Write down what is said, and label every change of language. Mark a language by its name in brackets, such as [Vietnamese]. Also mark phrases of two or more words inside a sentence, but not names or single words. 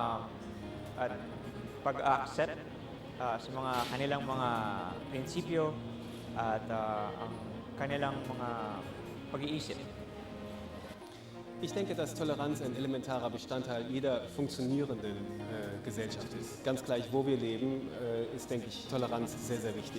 [Filipino] pag-accept sa mga kanilang mga prinsipyo at ang kanilang mga pag-iisip. [German] Ich denke, dass Toleranz ein elementarer Bestandteil jeder funktionierenden Gesellschaft ist. Ganz gleich, wo wir leben, ist, denke ich, Toleranz sehr, sehr wichtig.